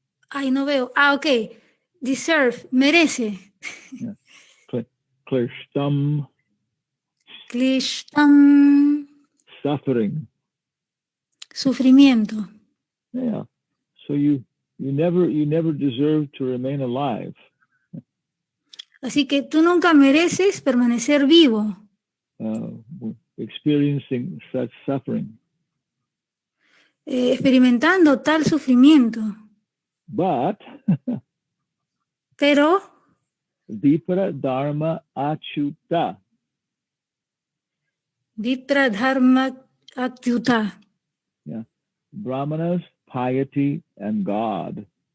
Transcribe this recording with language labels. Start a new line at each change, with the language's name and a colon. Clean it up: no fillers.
Spanish: Ay, no veo. Ok. Deserve. Merece.
Sanskrit: Yeah. Klishtam. Klishtam.
English: Suffering.
Spanish: Sufrimiento.
English: Yeah. So you never deserve to remain alive.
Spanish: Así que tú nunca mereces permanecer vivo.
English: Experiencing such suffering.
Spanish: Experimentando tal sufrimiento.
English: But
Spanish: Pero
Sanskrit: Vipra Dharma Achyuta. Vitra Dharma Achyuta.
English: Yeah. Brahmanas, piety, and God.